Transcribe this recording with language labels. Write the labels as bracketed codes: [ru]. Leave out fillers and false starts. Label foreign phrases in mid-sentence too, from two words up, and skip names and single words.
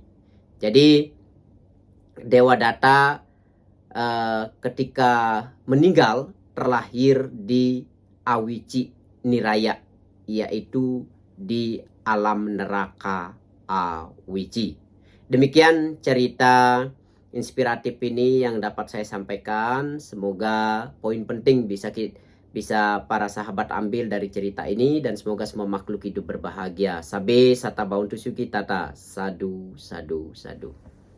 [id] Jadi Dewadatta ketika meninggal terlahir di Awici Niraya, yaitu di alam neraka Awici. Demikian cerita inspiratif ini yang dapat saya sampaikan. Semoga poin penting bisa para sahabat ambil dari cerita ini, dan semoga semua makhluk hidup berbahagia. [pi] Sabe sata bauntu suki tata. Sadu, sadu, sadu.